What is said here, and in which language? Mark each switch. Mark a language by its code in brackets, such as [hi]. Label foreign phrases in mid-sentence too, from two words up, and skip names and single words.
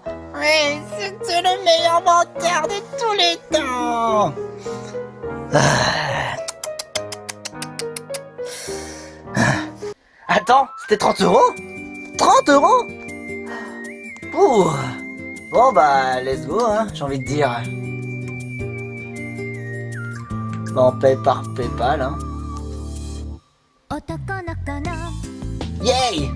[fr] Oui, c'était le meilleur menteur de tous les temps. Attends, c'était 30 €? 30 €? Ouh. Bon bah, [en] let's go, [fr] hein, j'ai envie de dire. Bon, on paye par PayPal, hein. [ja] 男の子の [en] Yay!